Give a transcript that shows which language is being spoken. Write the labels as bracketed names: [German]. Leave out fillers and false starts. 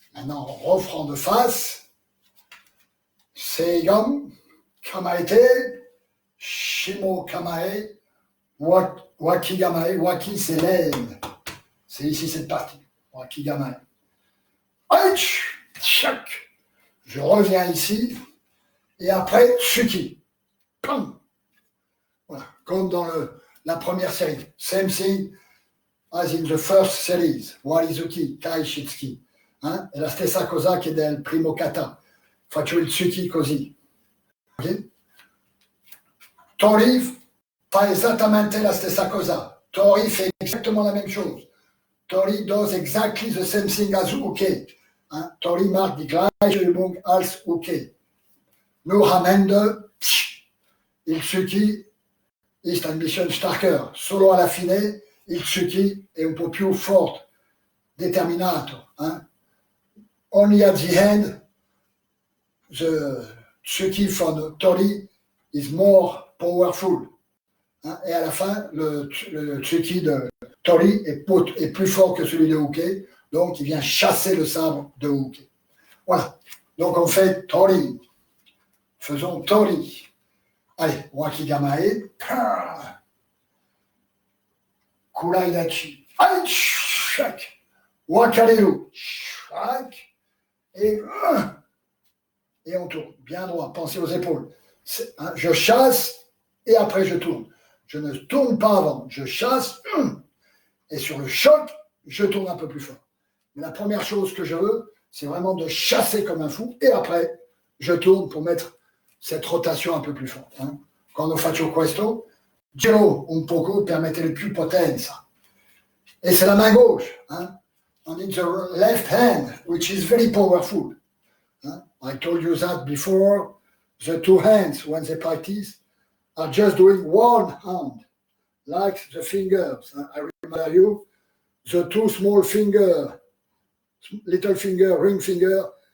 [French] Maintenant, refront de face. Seigon, Kamaete, Shimo Kamae, Wakigamae. Waki, c'est l'aile. C'est ici cette partie. Wakigamae. Chac. Je reviens ici. Et après, Tsuki. Pam. Voilà. Comme dans la première série. [English] Same thing as in the first series. [Japanese] Warizuki, Kai Shitsuki. [Italian] È la stessa cosa che del primo kata. Faccio il tsuki così. Okay? Tori fa esattamente la stessa cosa. [French] Tori fait exactement la même chose. [English] Tori does exactly the same thing as Uke. [German] Tori macht die gleiche Übung als Uke. Nur am Ende, il tsuki ist ein bisschen stärker. [Italian] Solo alla fine, il tsuki è un po' più forte, determinato. [English] Only at the end, the tsuki from Tori is more powerful. [French] Et à la fin, le tsuki de Tori est plus fort que celui de Uke, donc il vient chasser le sabre de Uke. Voilà. Donc on fait Tori. Faisons Tori. Allez, Wakigamae. Kuraidachi. Chac. Wakareru. Chac. Et on tourne. Bien droit. Pensez aux épaules. Je chasse et après je tourne. Je ne tourne pas avant. Je chasse et sur le choc, je tourne un peu plus fort. Mais la première chose que je veux, c'est vraiment de chasser comme un fou et après, je tourne pour mettre cette rotation un peu plus forte. [Italian] Quando faccio questo, giro un poco per mettere più potenza. [French] Et c'est la main gauche. [English] And it's the left hand, which is very powerful. I told you that before. The two hands, when they practice, are just doing one hand, like the fingers. I remember you, the two small fingers, little finger, ring finger,